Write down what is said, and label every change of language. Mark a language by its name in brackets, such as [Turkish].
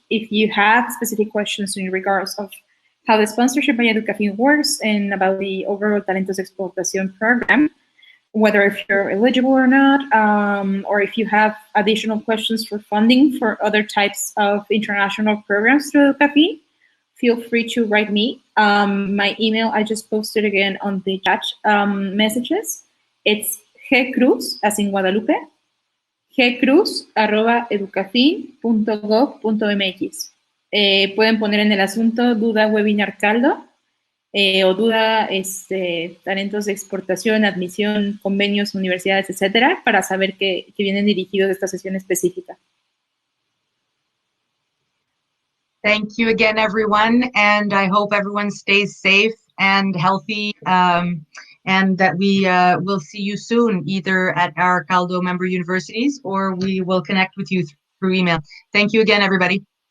[English] If you have specific questions in regards of how the sponsorship by EDUCAFIN works and about the overall Talentos de Exportación program, whether if you're eligible or not, or if you have additional questions for funding for other types of international programs through EDUCAFIN, feel free to write me. My email, I just posted again on the chat messages. It's gcruz, as in Guadalupe, gcruz@educafin.gov.mx. [Spanish] Pueden poner en el asunto duda webinar Caldo o duda talentos de exportación, admisión, convenios, universidades, etcétera, para saber que vienen dirigidos a esta sesión específica. [English] Thank you again, everyone, and I hope everyone stays safe and healthy, and that we will see you soon, either at our Caldo member universities or we will connect with you through email. Thank you again, everybody.